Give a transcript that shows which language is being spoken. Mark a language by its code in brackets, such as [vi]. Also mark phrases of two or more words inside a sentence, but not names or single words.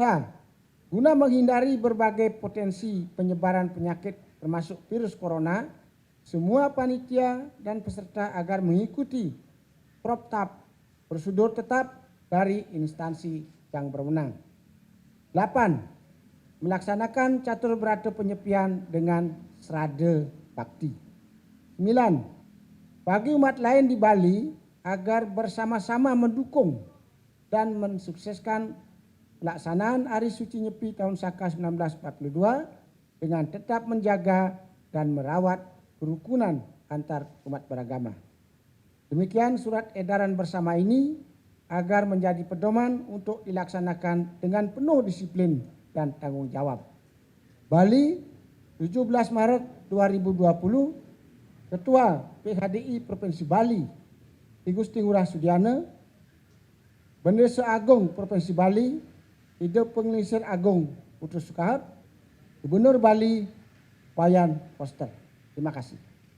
[id] Guna menghindari berbagai potensi penyebaran penyakit termasuk virus corona, semua panitia dan peserta agar mengikuti Proptap, prosedur tetap dari instansi yang berwenang. 8. Melaksanakan catur berata penyepian dengan serada bakti. 9. Bagi umat lain di Bali agar bersama-sama mendukung dan mensukseskan pelaksanaan Hari Suci Nyepi tahun Saka 1942 dengan tetap menjaga dan merawat kerukunan antar umat beragama. Demikian surat edaran bersama ini agar menjadi pedoman untuk dilaksanakan dengan penuh disiplin dan tanggung jawab. Bali, 17 Maret 2020, Ketua PHDI Provinsi Bali, I Gusti Ngurah Sudiana, Bendesa Agung Provinsi Bali, Ide Pengelisir Agung Putra Sukahap, Gubernur Bali, Wayan Foster. Terima kasih.